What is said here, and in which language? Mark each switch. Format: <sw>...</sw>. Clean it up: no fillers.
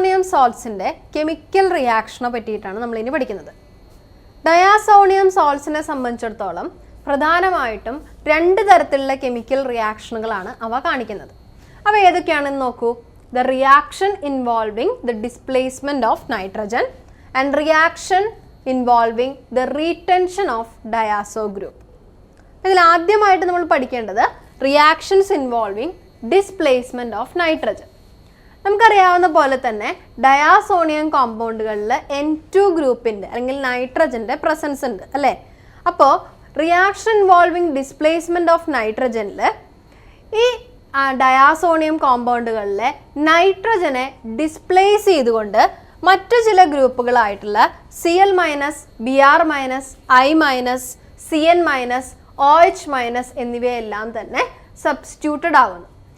<ml>saltsന്റെ chemical റിയാക്ഷനെ പറ്റിയിട്ടാണ് നമ്മൾ ഇനി പഠിക്കുന്നത്. ഡയാസോണിയം സാൾട്ട്സിനെ സംബന്ധിച്ചിടത്തോളം പ്രധാനമായിട്ടും രണ്ട് തരത്തിലുള്ള കെമിക്കൽ റിയാക്ഷനുകളാണ് അവ കാണിക്കുന്നത്. അവ ഏതൊക്കെയാണെന്ന് നോക്കൂ.</ml> <en>The reaction involving the displacement of nitrogen and reaction involving the retention of diazo group.</en> <ml>ഇതിൽ ആദ്യമായിട്ട് നമ്മൾ പഠിക്കേണ്ടത്</ml> <en>Reactions involving displacement of nitrogen.</en> <ml>നമുക്കറിയാവുന്ന പോലെ തന്നെ ഡയാസോണിയം കോമ്പൗണ്ടുകളിൽ N2 ഗ്രൂപ്പിൻ്റെ അല്ലെങ്കിൽ നൈട്രജൻ്റെ പ്രസൻസ് ഉണ്ട് അല്ലേ. അപ്പോൾ</ml> <en>reaction involving displacement of നൈട്രജനിൽ</en> <ml>ഈ ഡയാസോണിയം കോമ്പൗണ്ടുകളിലെ നൈട്രജനെ ഡിസ്പ്ലേസ് ചെയ്തുകൊണ്ട് മറ്റു ചില ഗ്രൂപ്പുകളായിട്ടുള്ള Cl-, Br-, I-, Cn-, OH- എന്നിവയെല്ലാം തന്നെ സബ്സ്റ്റിറ്റ്യൂട്ടഡ് ആവുന്നു.</ml>